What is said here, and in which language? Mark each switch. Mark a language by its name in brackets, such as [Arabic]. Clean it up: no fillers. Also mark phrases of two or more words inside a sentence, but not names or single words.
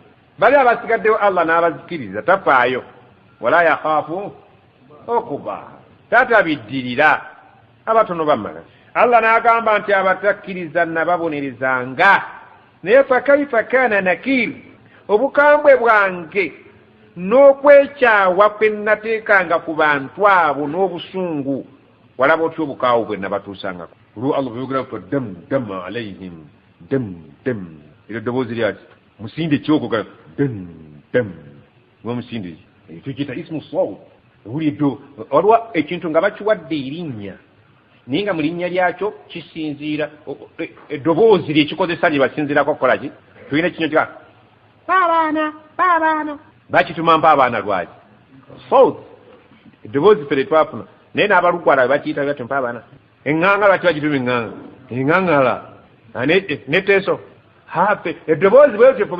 [Ganda] bali abasigaddewo Allah n'abazikiriza tafaayo [Arabic] ولا يخاف [Ganda] okuba tatabiddirira abatono bamala Allah n'agamba nti abatakkiriza nababonerezanga naye fakaifa [Arabic] كان نكير [Ganda] obukambwe bwange n'okwekyawa kwe nateekanga ku bantu abo n'obusungu walaba otyo obukaawo bwe nabatuusangako olwo Allah bweyogera ku [Arabic] دم دم عليهم دم دم [Ganda] ero ddoboozi lyati musinde ekyoko dam dam musinde tukiyita [Arabic] اسم صوت [Ganda] owulidde waliwo ekintu nga bakiwadde erinnya naye nga mu linnya lyakyo kisinziira eddoboozi lyekikozesa lye basinziirako okukola ki tulina kinyo kika baabaana bakituma mpaabaana lwaki sawt eddoboozi fere twafuna naye n'abalugwala bakiyita bati mpaabaana eŋŋangala bati bagituma eŋŋangala neteeso hafe eddoboozi bwetyo ffe bwe